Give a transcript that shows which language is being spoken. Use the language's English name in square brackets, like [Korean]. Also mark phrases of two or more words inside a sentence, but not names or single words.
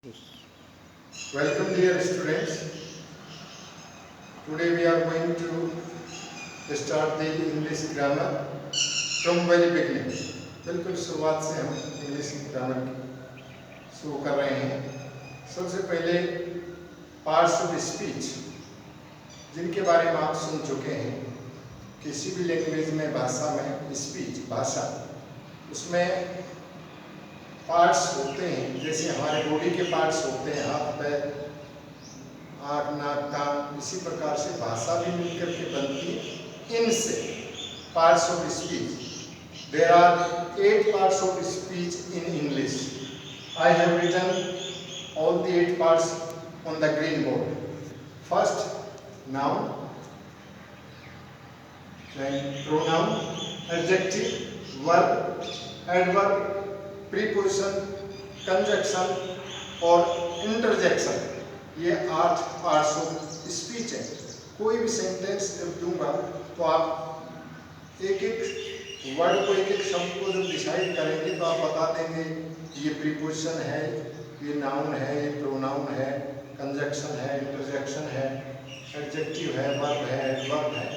[English] Welcome dear students. Today we are going to start the English grammar from very beginning. [Hindi] बिल्कुल शुरुआत से हम [English] English grammar [Hindi] शुरू कर रहे हैं। सबसे पहले [English] parts of speech [Hindi] जिनके बारे में आप सुन चुके हैं। किसी भी लैंग्वेज में भाषा में स्पीच भाषा उसमें पार्ट्स होते हैं। जैसे हमारे बॉडी के पार्ट्स होते हैं, हाथ पैर आँख नाक कान, इसी प्रकार से भाषा भी मिलकर के बनती है। [English] इनसे parts of speech, there are 8 parts of speech in English. I have written all the 8 parts on the green board. First noun, then pronoun, adjective, verb, adverb, preposition, conjunction और interjection। [Hindi] ये 8 [English] parts of speech [Hindi] है। कोई भी सेंटेंस जब दूंगा तो आप एक एक वर्ड को, एक एक शब्द को जब डिसाइड करेंगे तो आप बता देंगे ये प्रीपोजिशन है, ये नाउन है, ये प्रोनाउन है, कंजक्शन है, इंटरजेक्शन है, एडजेक्टिव है, वर्ब है, एडवर्ब है।